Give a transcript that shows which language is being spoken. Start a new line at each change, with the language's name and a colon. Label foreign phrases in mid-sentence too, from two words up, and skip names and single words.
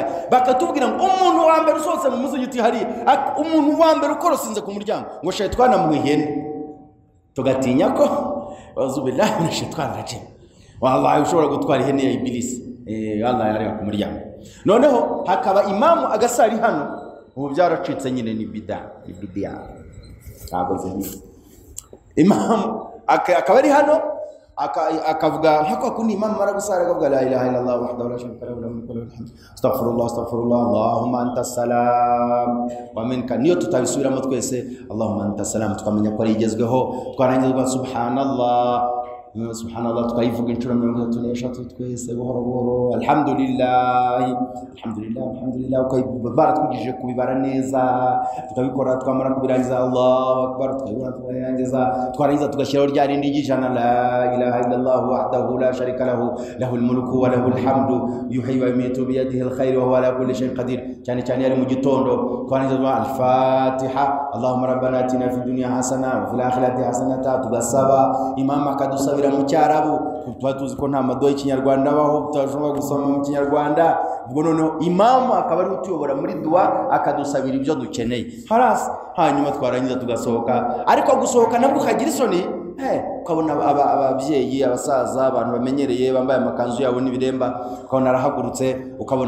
Kinyarwanda: Bakatubwira ngo umuntu wa mbere usohotse mu musigiti hari umuntu wa mbere ukorosinze ku muryango ngo shayitani amuhihene, tugatinya ko uzubillahi na
Arabic: الشيطان الرجيم,
Kinyarwanda: wallahi ushobora gutwara ihene ya ibilisi. Allah yari ku muryango. Noneho hakaba imamu agasari hano, ubu byaracitse nyine ni bidia ntabwo zibizi. Imamu akaba ari hano akavuga nkako kundi imamu maragusara akavuga
Arabic: لا إله إلا الله وحده لا شريك له له الملك وله الحمد أستغفر الله اللهم أنت السلام ومنك.
Kinyarwanda: Niyo tutabisubiramo twese
Arabic: اللهم أنت السلام
Kinyarwanda: tukamenya ko ari igezweho, twarangizwa subhanallah tukayivuga inshuro 33 twese buhoro buhoro, alhamdulillah baratwigije kubibara neza, tukabikora twamara kubirangiza
Arabic: الله أكبر
Kinyarwanda: tukabibona tukarangiza, twarangiza tugashyiraho rya rindi ry'ijana
Arabic: لا إله إلا الله وحده لا شريك له له الملك وله الحمد يحيي ويميت بيده الخير وهو على كل شيء قدير.
Kinyarwanda: cyane cyane yari mu gitondo twarangiza al-Fatiha
Arabic: اللهم ربنا آتنا في الدنيا حسنة وفي الآخرة حسنة,
Kinyarwanda: tugasaba imam akadusabira mu cyarabu. Tuba tuzi ko nta madoha y'ikinyarwanda abaho tutashobora gusoma mu kinyarwanda, ubwo noneho imamu akaba ari utuyobora muri dua akadusabira ibyo dukeneye harasi, hanyuma twarangiza tugasohoka. Ariko gusohoka nabwo ukagira isoni ukabona ababyeyi abasaza abantu bamenyereye bambaye amakanzu yabo n'ibiremba ukabona arahagurutse ukabona